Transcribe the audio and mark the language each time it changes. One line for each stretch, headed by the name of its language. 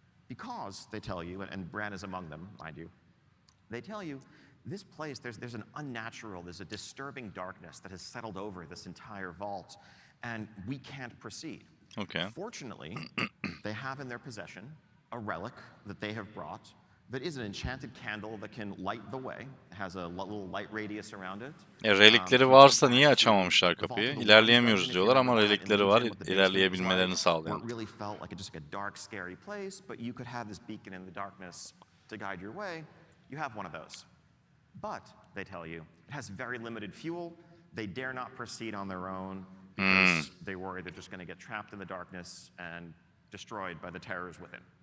English: Because, they tell you, and Bran is among them, mind you, they tell you, this place, there's an unnatural, there's a disturbing darkness that has settled over this entire vault, and we can't proceed. Okay. Fortunately, they have in their possession a relic that they have brought that is an enchanted candle that can light the way. It has a little light radius around it.
Turkish: Relikleri varsa niye açamamışlar kapıyı? İlerleyemiyoruz diyorlar ama relikleri var, ilerleyebilmelerini sağlayan.
English: It really felt like just a dark, scary place, but you could have this beacon in the darkness to guide your way. You have one of those. But, they tell you, it has very limited fuel. They dare not proceed on their own because they worry they're just going to get trapped in the darkness and destroyed by the terrors within.